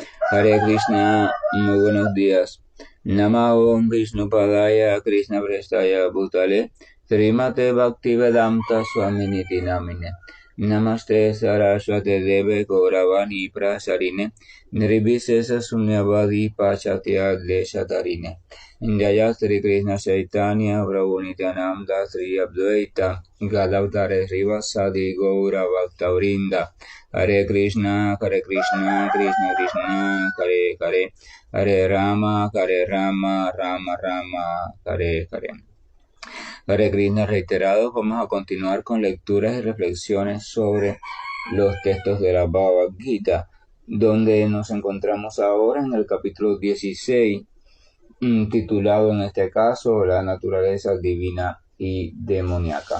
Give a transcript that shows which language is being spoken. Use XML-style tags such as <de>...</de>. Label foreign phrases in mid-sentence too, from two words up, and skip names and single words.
<sa>Hare Krishna,</sa> <es>muy buenos días.</es> <sa>Nama Om Vishnu Padaya Krishna Prestaya Bhutale Srimate Bhaktivedanta Swaminiti Namine Namaste Saraswate Deve Gauravani Prasarine Nirvisesa Sunyavadi Pachatya Deshatarine Jaya Sri Krishna Chaitanya Prabhu Nityananda Sri Advaita Gadavdare Srivasadi Gaura Bhaktavrinda Hare Krishna, Krishna Krishna, Hare Hare, Hare Rama, Rama Rama, Hare Hare. Hare Krishna</sa> <es>reiterados, vamos a continuar con lecturas y reflexiones sobre los textos de la Bhagavad Gita, donde nos encontramos ahora en el capítulo 16, titulado en este caso La naturaleza divina y demoníaca.</es>